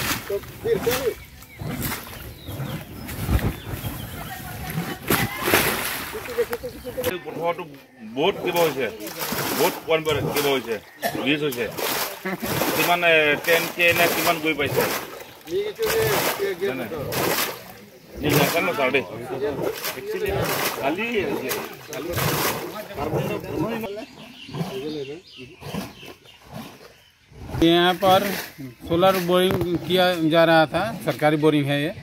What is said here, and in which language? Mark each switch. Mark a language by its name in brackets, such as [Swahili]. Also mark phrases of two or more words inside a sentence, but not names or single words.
[Assamese] বহুত কিবা হৈছে বহুত কম কিবা হৈছে লিজ হৈছে কিমান 10K নে কিমান গৈ পাইছে [Hindi] यहाँ पर सोलर बोरिंग किया जा रहा था, सरकारी बोरिंग है ये।